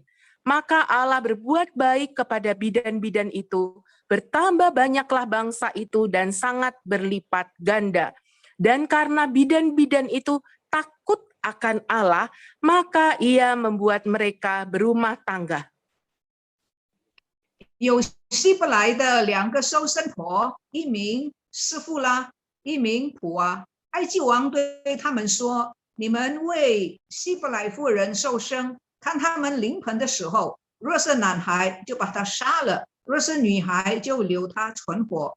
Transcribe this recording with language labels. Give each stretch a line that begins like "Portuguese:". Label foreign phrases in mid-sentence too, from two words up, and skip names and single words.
Indonesian: Maka Allah berbuat baik kepada bidan-bidan itu, bertambah banyaklah bangsa itu dan sangat berlipat ganda. Dan karena bidan-bidan itu takut akan Allah, maka ia membuat mereka berumah tangga.
Chinese: 有希伯来的2个收生婆，一名斯富拉，一名普啊。埃及王对他们说：“你们为希伯来妇人受生，看他们临盆的时候，若是男孩就把他杀了，若是女孩就留他存活。